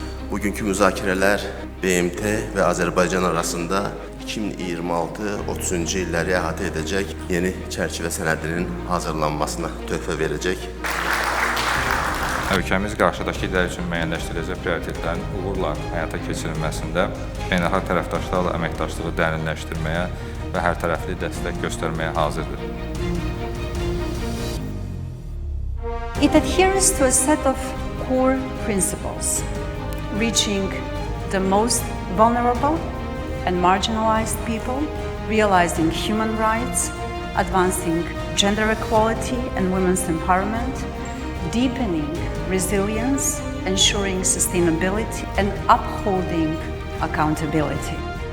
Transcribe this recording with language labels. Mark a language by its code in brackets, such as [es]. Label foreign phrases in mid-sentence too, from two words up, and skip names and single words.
[az] Bugünkü müzakirələr BMT və Azərbaycan arasında 2026-30-cu illəri əhatə edəcək yeni çərçivə sənədinin hazırlanmasına töhfə verəcək. Ölkəmiz qarşıdakı illər üçün müəyyənləşdiriləcək prioritetlərin uğurla həyata keçirilməsində beynəlxalq tərəfdaşlarla əməkdaşlığı dərinləşdirməyə və hərtərəfli dəstək göstərməyə hazırdır. [en] It adheres to a set of core principles, reaching the most vulnerable and marginalized people, realizing human rights, advancing gender equality and women's empowerment, deepening resilience, ensuring sustainability, and upholding accountability.